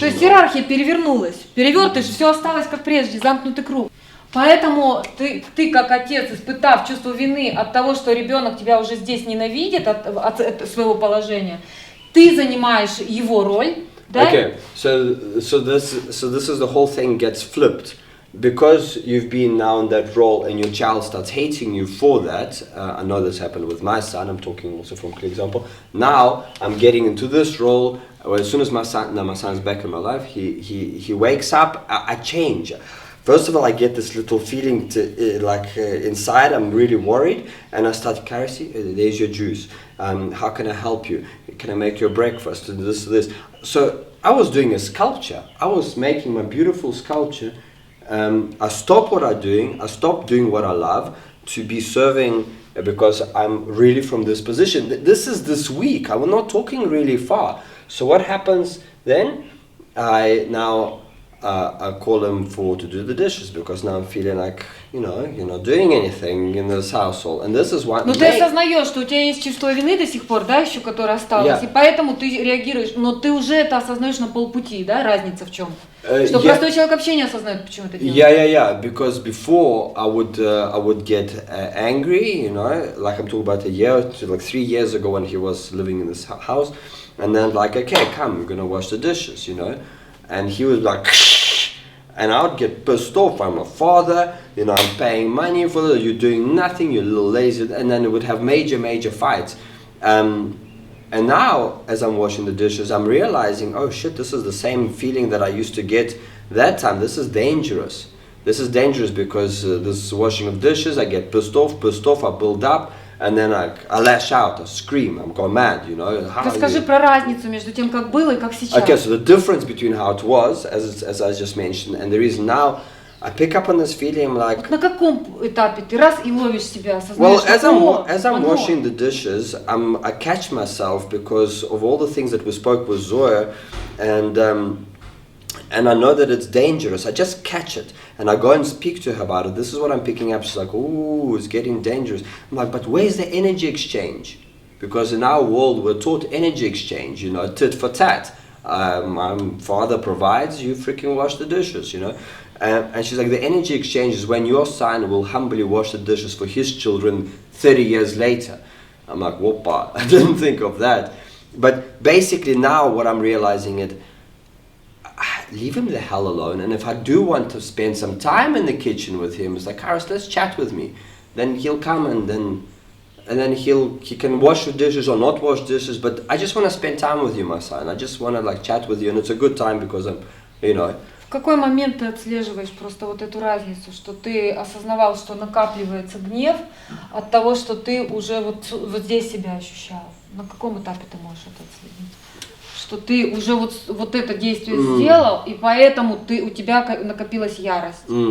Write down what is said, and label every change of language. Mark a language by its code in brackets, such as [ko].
[ru] То есть иерархия перевернулась, перевертыш, все осталось как прежде, замкнутый круг. Поэтому ты как отец, испытав чувство вины от того, что ребенок тебя уже здесь ненавидит от своего положения, ты занимаешь его роль, да? [en] Okay, so this is the whole thing gets flipped. Because you've been now in that role and your child starts hating you for that, I know this happened with my son, I'm talking also from clear example. Now I'm getting into this role, as soon as my son's back in my life, he wakes up, I change. First of all, I get this little feeling inside, I'm really worried, and I start, Karasi, there's your juice. How can I help you? Can I make your breakfast? And this. So I was doing a sculpture. I was making my beautiful sculpture. I stopped what I'm doing. I stopped doing what I love to be serving, because I'm really from this position. This is this week. I'm not talking really far. So what happens then? I call him to do the dishes, because now I'm feeling like, you know, you're not doing anything in this household, and this is what. [ru] Но ты осознаешь, что у тебя есть чувство вины до сих пор, да, еще которое осталось, [en] Yeah. [ru] и поэтому ты реагируешь, но ты уже это осознаешь на полпути, да, разница в чем? Что [en] Yeah. [ru] простой человек вообще не осознает, почему это делает. [en] Yeah. Because before I would get angry, you know, like I'm talking about 3 years ago when he was living in this house, and then like, okay, come, we're gonna wash the dishes, you know, and he was like, and I would get pissed off. I'm a father, you know, I'm paying money for this, you're doing nothing, you're a little lazy, and then it would have major fights. And now, as I'm washing the dishes, I'm realizing, oh shit, this is the same feeling that I used to get that time. This is dangerous. This is dangerous because this washing of dishes, I get pissed off, I build up, and then I lash out, I scream, I'm going mad, you know. [ru] Расскажи про разницу между тем, как было и как сейчас. [en] Okay, so the difference between how it was, as I just mentioned, and the reason now, I pick up on this feeling like. [ru] На каком этапе ты раз и ловишь себя, [en] Well, [ru] осознаешь, [en] as I'm washing the dishes, I catch myself because of all the things that we spoke with Zoya, and I know that it's dangerous. I just catch it, and I go and speak to her about it. This is what I'm picking up. She's like, "Ooh, it's getting dangerous." I'm like, "But where's the energy exchange?" Because in our world, we're taught energy exchange. You know, tit for tat. My father provides, you freaking wash the dishes. You know. And she's like, the energy exchange is when your son will humbly wash the dishes for his children 30 years later. I'm like, whoopa, I didn't think of that. But basically now what I'm realizing is, leave him the hell alone. And if I do want to spend some time in the kitchen with him, it's like, Karis, let's chat with me. Then he'll come and then and then he can wash the dishes or not wash dishes, but I just want to spend time with you, my son. I just want to like chat with you, and it's a good time because I'm, you know. [ru] В какой момент ты отслеживаешь просто вот эту разницу, что ты осознавал, что накапливается гнев от того, что ты уже вот здесь себя ощущал? На каком этапе ты можешь это отследить? Что ты уже вот это действие сделал, и поэтому у тебя накопилась ярость.